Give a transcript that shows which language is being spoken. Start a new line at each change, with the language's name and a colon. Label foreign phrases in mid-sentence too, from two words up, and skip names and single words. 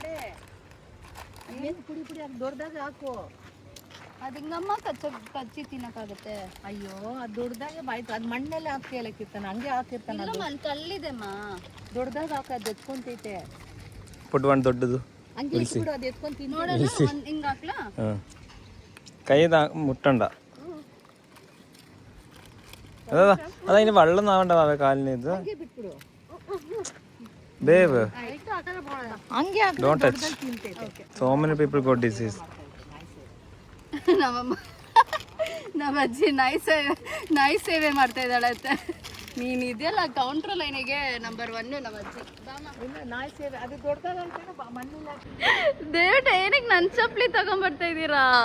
Kannada: ಪುಡಿ ಪುಡಿ ಅದು ದೊಡ್ಡದಾಗ ಹಾಕು. ಅದು ಹಿಂಗಮ್ಮ ಕಚ್ಚಿ ತಿನ್ನಕ್ಕಾಗತ್ತೆ. ಅಯ್ಯೋ ಅದು ದೊಡ್ಡದಾಗೆ ಬಾಯ್ತು. ಅದು ಮಣ್ಣೆಲ್ಲ ಹಾಕ್ತಿಯಲ್ಲ ಕಿರ್ತಾನ, ಹಂಗೆ ಹಾಕಿರ್ತಾನ. ಇಲ್ಲಮ್ಮ ಅಲ್ಲಿ ಕಲ್ಲಿದೆಮ್ಮ. ದೊಡ್ಡದಾಗ ಹಾಕ, ಅದು ಎತ್ಕೊಂತೈತೆ. ಪುಟ್ ಒಂದು ದೊಡ್ಡದು ಹಂಗೆ ಇಟ್ಬಿಡು, ಅದು ಎತ್ಕೊಂತ ತಿನ್ನು. ನೋಡೋಣ ಹಿಂಗೆ ಹಾಕ್ಲಾ?
Malayalam: കൈ മുട്ടണ്ട. അതതിന് വെള്ളം ആവണ്ട കാലിന്.
English: ഇത് Babe, don't touch. So many people got disease.
Kannada: ನಮ್ಮ ಅಜ್ಜಿ ನಾಯಿ ಸೇವೆ ಮಾಡ್ತಾ ಇದ್ದಾಳೆ ಅಂತ. ನೀನು ಇದೆಯಲ್ಲ ಕೌಂಟ್ರ್ ಲೈನಿಗೆ ನಂಬರ್ 1 ನಮ್ಮ ಅಜ್ಜಿ. ನಾಯಿ ಸೇವೆ ಅದು ದೊಡ್ಡದಾಗ ಮಣ್ಣಿಲ್ಲ. ದೇವಟ ಏನಕ್ಕೆ ನನ್ನ ಚಪ್ಪಲಿ ತಗೊಂಡ್ಬರ್ತಾ ಇದ್ದೀರಾ?